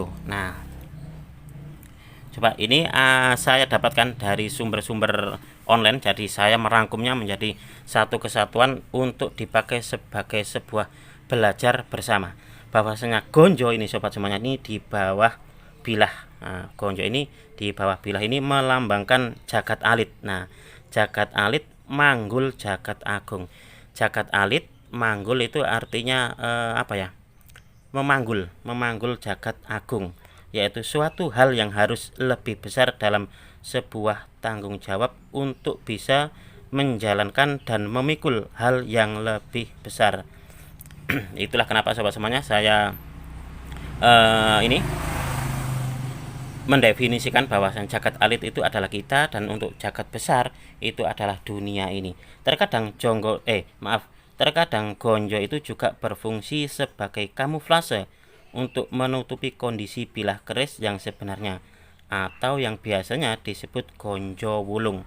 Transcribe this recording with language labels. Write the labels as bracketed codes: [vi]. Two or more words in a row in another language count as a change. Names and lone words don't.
[id] Nah, coba ini saya dapatkan dari sumber-sumber online, jadi saya merangkumnya menjadi satu kesatuan untuk dipakai sebagai sebuah belajar bersama. Bahwasanya gonjo ini sobat semuanya ini di bawah bilah. Nah, gonjo ini di bawah bilah ini melambangkan [jv] jagat alit. Nah, jagat alit manggul jagat agung. Jagat alit manggul [id] itu artinya memanggul [jv] jagat agung, [id] yaitu suatu hal yang harus lebih besar dalam sebuah tanggung jawab untuk bisa menjalankan dan memikul hal yang lebih besar. Itulah kenapa sobat semuanya saya ini mendefinisikan bahwasan [jv] jagat alit [id] itu adalah kita, dan untuk jagat besar itu adalah dunia ini. Terkadang gonjo itu juga berfungsi sebagai kamuflase untuk menutupi kondisi bilah keris yang sebenarnya atau yang biasanya disebut [jv] gonjo wulung.